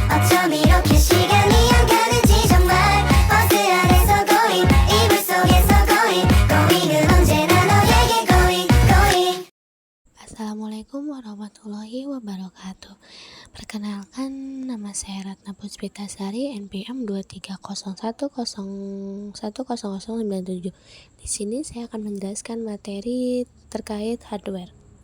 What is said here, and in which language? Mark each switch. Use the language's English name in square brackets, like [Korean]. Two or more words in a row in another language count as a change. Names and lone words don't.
[Korean] 어쩜 이렇게 시간이 안 가는지 정말 버스 안에서 고잉 이불 속에서 고잉은 언제나 너에게 고잉. [Arabic] السلام عليكم ورحمة الله وبركاته. [Indonesian] Perkenalkan, nama saya Ratna Puspitasari, NPM 230101097. Di sini saya akan menjelaskan materi terkait hardware.